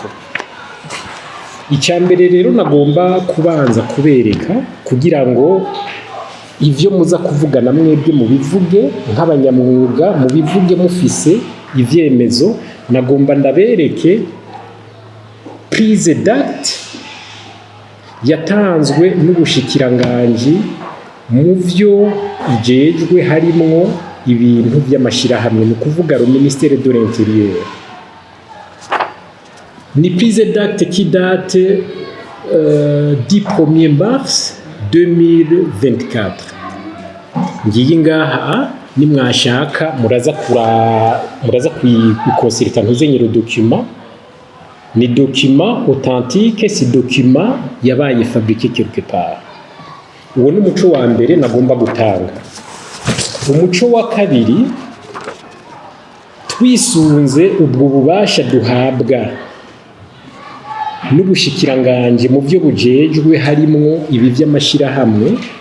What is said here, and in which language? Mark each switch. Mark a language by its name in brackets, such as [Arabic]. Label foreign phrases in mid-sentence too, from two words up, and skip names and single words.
[Rundi] Icyambere rero nagomba kubanza kubereka kugira ngo ivyo muza kuvugana mwebwe mu bivuge nk'abanyamwuga, mu bivuge mufise ivyemezo. Nagomba ndabereke [French] prise d'acte [Rundi] yatanzwe n'ubushikiranganje mu vyo ijejwe harimwo ibintu by'amashirahamwe, no kuvuga [French] le ministère de l'Intérieur. Ni prise d'acte qui date du 1er mars 2024. [Rundi] Ngiye ngaha nimwashaka muraza kuyikonsulta ntuzenyero document. [French] Ni document authentique, si document yabaye fabriqué quelque part. [Rundi] Uwo ni umuco wa mbere nagomba gutanga. Umuco wa kabiri, twisunze ubwo bubasha duhabwa n'ubushikiranganje mu byo bujejwe harimwo ibi by'amashirahamwe,